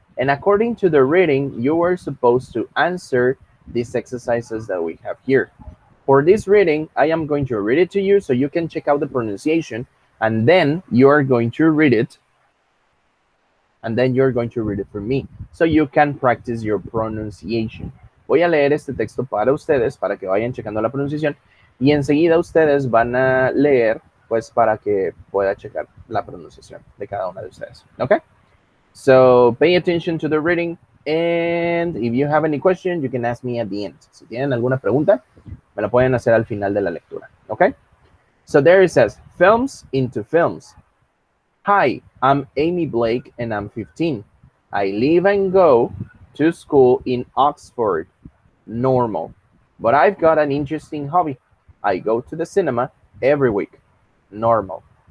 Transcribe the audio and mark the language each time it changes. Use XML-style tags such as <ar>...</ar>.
<en>And according to the reading, you are supposed to answer these exercises that we have here. For this reading, I am going to read it to you so you can check out the pronunciation, and then you're going to read it, and then you're going to read it for me, so you can practice your pronunciation.</en> <es>Voy a leer este texto para ustedes, para que vayan checando la pronunciación, y enseguida ustedes van a leer, pues para que pueda checar la pronunciación de cada una de ustedes.</es> <en>Okay? So, pay attention to the reading, and if you have any question, you can ask me at the end.</en> <es>Si tienen alguna pregunta, me la pueden hacer al final de la lectura.</es> <en>Okay? So there it says, films into films. Hi, I'm Amy Blake and I'm 15. I live and go to school in Oxford. Normal. But I've got an interesting hobby. I go to the cinema every week. Normal.</en>